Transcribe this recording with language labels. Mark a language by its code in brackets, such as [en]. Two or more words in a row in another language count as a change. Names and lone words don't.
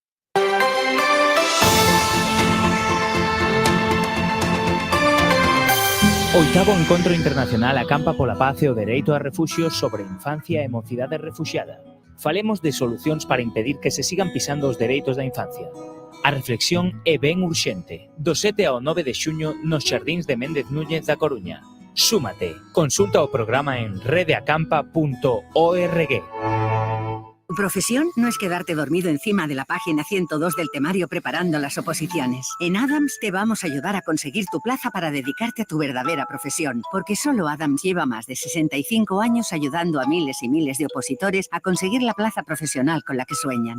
[gl] Oitavo Encontro Internacional acampa pola paz e o dereito a refugio sobre infancia e mocidade refuxiada. Falemos de solucións para impedir que se sigan pisando os dereitos da infancia. A reflexión é ben urxente. Do 7 ao 9 de xuño nos xardíns de Méndez Núñez da Coruña. Súmate. Consulta o programa en redeacampa.org. [es] Tu profesión no es quedarte dormido encima de la página 102 del temario preparando las oposiciones. En Adams te vamos a ayudar a conseguir tu plaza para dedicarte a tu verdadera profesión, porque solo Adams lleva más de 65 años ayudando a miles y miles de opositores a conseguir la plaza profesional con la que sueñan.